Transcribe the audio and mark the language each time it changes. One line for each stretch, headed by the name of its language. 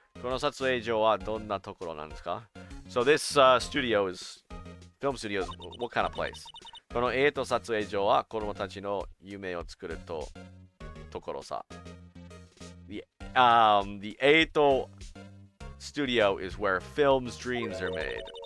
Japanese: この撮影所はどんなところなんですか
English: So this studio is, film studio is, what kind of place?
Japanese: この撮影所は子供たちの夢を作るところさ。
English: The 8 studio is where film's dreams are made.